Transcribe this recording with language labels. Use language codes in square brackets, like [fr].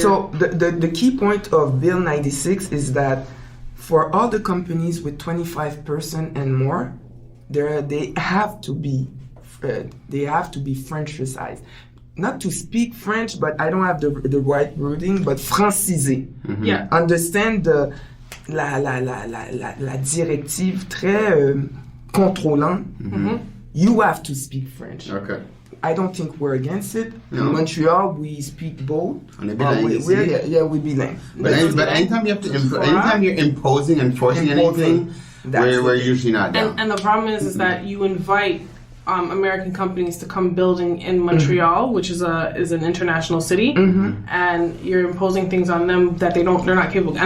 [en] So the key point of Bill 96 is that for all the companies with 25% and more, they have to be Frenchicized. Not to speak French, but I don't have the right wording, but francisé. Yeah. Understand [fr] la directive très contrôlant. [en] You have to speak French. Okay. I don't think we're against it. No. In Montreal, we speak both. [fr] On est bilingue. [en] We bilingue. But anytime you have to, anytime you're imposing and forcing anything, we're usually not down. And the problem is that you invite American companies to come building in Montreal, which is an international city, and you're imposing things on them that they're not capable.